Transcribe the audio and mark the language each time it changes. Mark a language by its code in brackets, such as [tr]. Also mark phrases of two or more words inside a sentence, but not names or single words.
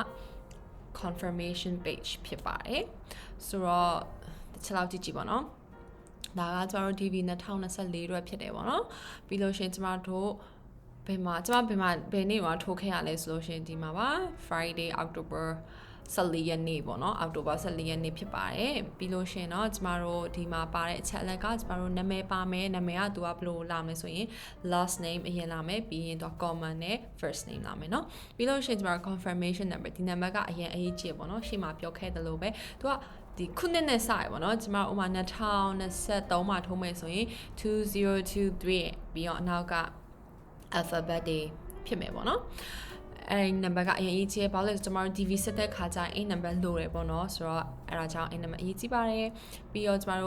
[en] confirmation page [my] ဖြစ်ပါတယ်ဆိုတော့တစ်ချက်လောက်ကြည့်ကြည့်ဗောနော်ဒါကကျမတို့ DV 2024အတွက်ဖြစ်တယ်ဗောနော်ပြီးလို့ရှိရင်ကျမတို့ဘယ်နေ့ မှာထိုးခဲ့ရလဲဆိုလို့ရှိရင်ဒီမှာပါ Friday October 14 ရက်နေ့ပေါ့နော်အောက်တိုဘာ14ရက်နေ့ဖြစ်ပါတယ်ပြီးလို့ရှိရင်တော့ကျမတို့ဒီမှာပါတဲ့အချက်အလက်ကကျမတို့နာမည်ပါမယ်နာမည်ကသူကဘယ်လိုလာမလဲဆိုရင် [en] last name [my] အရင်လာမယ်ပြီးရင်တော့ common နဲ့ [en] first name [my] လာမယ်เนาะပြီးလို့ရှိရင်ကျမတို့ [en] confirmation number [my] ဒီ number ကအရင်အရေးကြီးပေါ့နော်ရှေ့မှာပြောခဲ့တယ်လို့ပဲသူကဒီခုနှစ်နဲ့စရပေါ့နော်ကျမဥမာ 2023မှာထိုးမယ်ဆိုရင်2023ပြီးတော့အနောက်က alphabet တွေဖြစ်မယ်ပေါ့နော်အဲ့ number ကအရင်အရေးကြီးဘာလို့လဲဆိုတော့ကျမတို့ DV စစ်တဲ့ခါကျရင်အဲ့ number လိုတယ်ပေါ့နော်ဆိုတော့အဲ့ဒါကြောင့်အဲ့ number အရေးကြီးပါတယ်ပြီးတော့ကျမ